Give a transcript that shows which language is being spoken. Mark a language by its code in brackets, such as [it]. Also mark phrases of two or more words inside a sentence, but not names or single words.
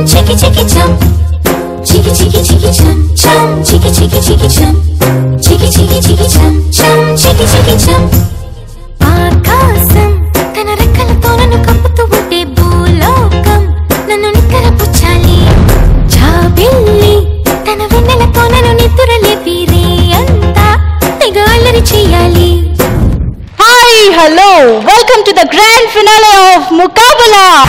[te] chiki chiki chum, chiki chiki chiki chum chum, chiki chiki chiki chum, chiki chiki chiki chum chum, chiki chiki chum. ఆకాశం తన రెక్కలతో నన్ను కప్పుతూ ఉంటే భూలోకం నన్ను నిక్కరపుచ్చాలి. జాబిల్లి తన వెన్నెలతో నన్ను నిద్రలేపి రే అంతా తెగ అల్లరి చేయాలి. [en] Hi hello welcome to the grand finale of Mukabala.